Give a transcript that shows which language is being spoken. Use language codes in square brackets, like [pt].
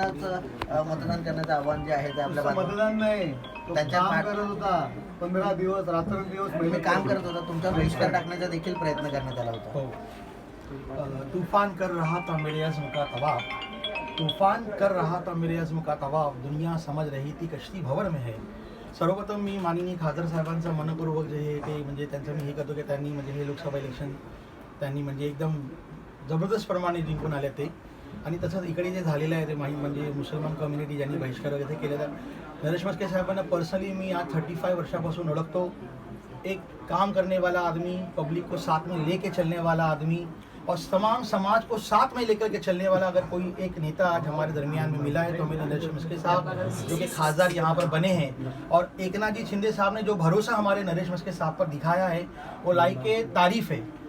[mr] मतदान करण्याचं आव्हान जे आहे ते आपल्या मतदान नाही, तो त्यांच्या काम करत होता 15 दिवस रात्रंदिवस तुम्ही काम करत होता, तुमचा बहिष्कार टाकण्याचा देखील प्रयत्न करण्यात आला होता. [hi] तूफान कर रहा था मेरे अज़्म का तवाफ, तूफान कर रहा था मेरे अज़्म का तवाफ, दुनिया समझ रही थी कश्ती भंवर में है. [mr] सर्वप्रथम मी माननीय खासदार साहेबांचं मनपूर्वक जे हे ते म्हणजे त्यांचं मी हे करतो की त्यांनी म्हणजे हे लोकसभा इलेक्शन त्यांनी म्हणजे एकदम जबरदस्त प्रमाणे जिंकून आले ते. आणि तसंच इकडे जे झालेलं आहे ते म्हणजे मुसलमान कम्युनिटी ज्यांनी बहिष्कार वगैरे केलेला. नरेश मस्के साहेबांना पर्सनली मी आज 35 वर्षापासून ओळखतो. [hi] एक काम करने वाला आदमी, पब्लिक को साथ में लेके चलने वाला आदमी और तमाम समाज को साथ में लेकर के चलने वाला अगर कोई एक नेता आज हमारे दरमियान में मिला है तो हमें नरेश मस्के साहब जो कि खासदार यहाँ पर बने हैं. और एकनाथ जी शिंदे साहब ने जो भरोसा हमारे नरेश मस्के साहब पर दिखाया है वो लायक तारीफ है.